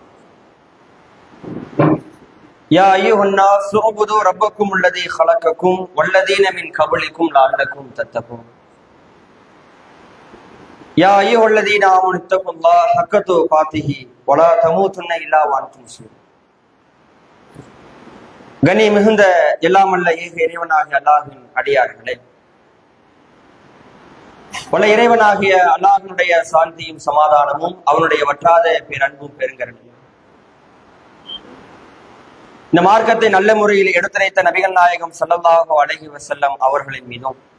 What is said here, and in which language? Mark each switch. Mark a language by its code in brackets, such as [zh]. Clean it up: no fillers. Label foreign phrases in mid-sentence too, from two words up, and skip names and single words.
[ar] يا أيها الناس اعبدوا ربكم الذي خلقكم والذين من قبلكم لعلكم تتقون. يا أيها الذين آمنوا اتقوا الله حق تقاته ولا تموتن إلا وأنتم مسلمون. [ta] கனி மிகுந்த எல்லாமல்ல ஏக இறைவனாகிய அல்லாஹின் அடியார்களே, பல இறைவனாகிய அல்லாஹினுடைய சாந்தியும் சமாதானமும் அவனுடைய வற்றாத பேரன்பும் பெருங்கருணையும் இந்த மார்க்கத்தை நல்ல முறையில் எடுத்துரைத்த நபிகள் நாயகம் [ar] صلى الله عليه وسلم [ta] அவர்களின் மீதும்